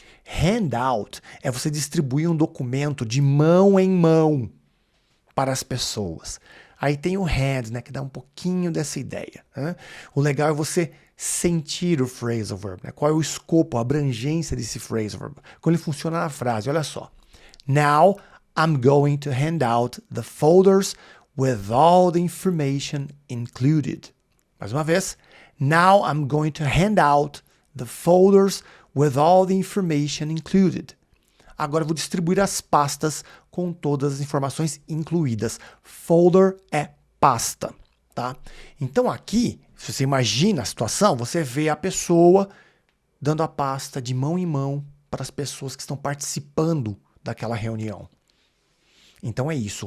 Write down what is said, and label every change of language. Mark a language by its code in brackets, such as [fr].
[pt] Handout é você distribuir um documento de mão em mão para as pessoas. Aí tem o hand, né, que dá um pouquinho dessa ideia. Né? O legal é você sentir o phrasal verb. Né? Qual é o escopo, a abrangência desse phrasal verb. Quando ele funciona na frase, olha só. [en] Now I'm going to hand out the folders with all the information included. [pt] Mais uma vez. [en] Now I'm going to hand out the folders with all the information included. [pt] Agora eu vou distribuir as pastas com todas as informações incluídas. Folder é pasta, tá? Então aqui, se você imagina a situação, você vê a pessoa dando a pasta de mão em mão para as pessoas que estão participando daquela reunião. Então é isso.